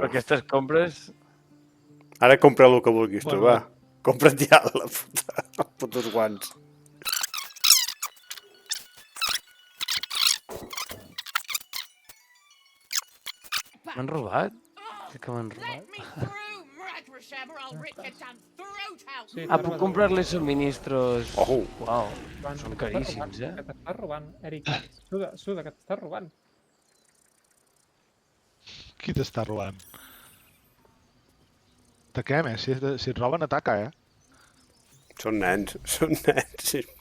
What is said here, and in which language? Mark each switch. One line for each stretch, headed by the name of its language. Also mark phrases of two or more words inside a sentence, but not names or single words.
Catalan: aquestes compres... Ara compra el que vulguis tu, Bueno. va. Compra't ja els putos guants. M'han robat? Sí que m'han robat.
English: Let me through, Mradrasham, or I'll rip your damn throat out.
Catalan: Sí, Ah, puc comprar-li subministros... Oh. Uau, Joan, són que t'estàs caríssims, robant, eh? Que t'estàs robant, Eric. Suda, que t'estàs robant. Qui t'està robant? Ataquem, eh? Si et roben, ataca, eh? Són nens, són nens. Sí.